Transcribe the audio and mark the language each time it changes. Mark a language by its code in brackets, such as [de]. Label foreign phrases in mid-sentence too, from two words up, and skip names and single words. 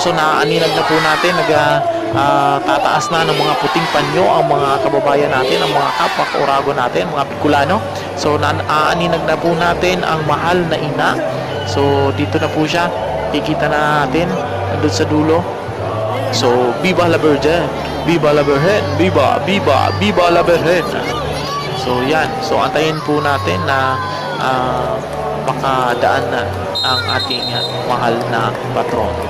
[tl] So, naaaninag na po natin. Tataas na ng mga puting panyo ang mga kababayan natin, ang mga kapwa kaurago natin, mga Bicolano. So, naaaninag na po natin ang mahal na ina. So, dito na po siya. Kikita na natin doon sa dulo. So, [es] Viva la Virgen! Viva la Virgen! Viva! Viva! Viva la Virgen! [tl] So, yan. So, antayin po natin na makadaan na ang ating mahal na patron.